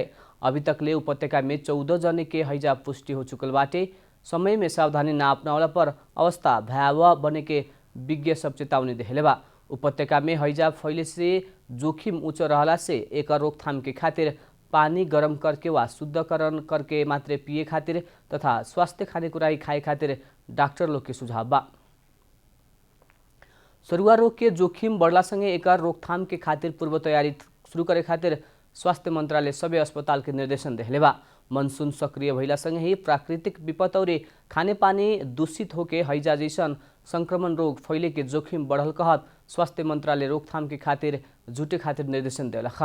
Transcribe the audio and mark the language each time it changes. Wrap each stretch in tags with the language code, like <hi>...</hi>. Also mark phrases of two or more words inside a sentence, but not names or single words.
<bho>अभी तकले उपत्यका में 14 जने के हैजा पुष्टि हो चुकल बाटे। समय में सावधानी ना अपनावला पर अवस्था भयावह बने के विज्ञ सब चेतावनी देहले बा। उपत्यका में हैजा फैले से जोखिम उच्च रहला से एक रोकथाम के खातिर पानी गरम करके वा शुद्धकरण करके मात्रे पिए खातिर तथा स्वास्थ्य खानेकुरा खाए खातिर डाक्टर लोग के सुझाव बा। सरुवा रोग के जोखिम बढ़ला संगे एक रोकथाम के खातिर पूर्व तैयारी शुरू करे खातिर स्वास्थ्य मंत्रालय सबै अस्पताल के निर्देशन देहले बा। मनसून सक्रिय भइला संगे ही प्राकृतिक विपत और खाने पानी दूषित होके हैजा जैसन संक्रमण रोग फैले के जोखिम बढ़ल कहत स्वास्थ्य मंत्रालय रोकथाम के खातिर जुटे खातिर निर्देशन देलख।</bho>